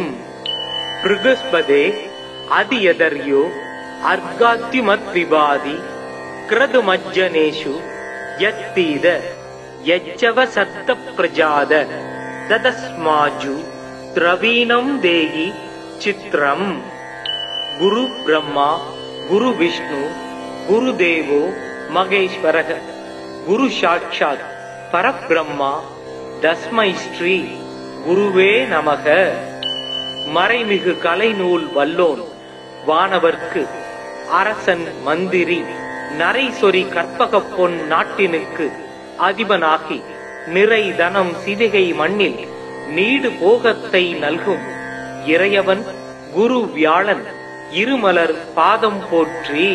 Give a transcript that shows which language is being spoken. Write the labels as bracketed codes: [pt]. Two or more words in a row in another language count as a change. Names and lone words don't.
[sa] बृहस्पते अधियदर्यो अर्घाद्युमद्विवादि क्रतुमज्जनेषु यत्तीद यच्चवसत्तप्रजाद ददस्माजु द्रवीणं देहि चित्रम्। गुरु ब्रह्मा गुरु विष्णु गुरुदेवो महेश्वरः गुरु साक्षात् परब्रह्मा तस्मै श्री गुरुवे நமக। [ta] மறைமிகு கலைநூல் வல்லோன் வானவர்க்கு அரசன் மந்திரி நரைசொரி கற்பக பொன் நாட்டினுக்கு அதிபனாகி நிறை தனம் சிதிகை மண்ணில் நீடு போகத்தை நல்கும் இறையவன் குரு வியாழன் இருமலர் பாதம் போற்றி।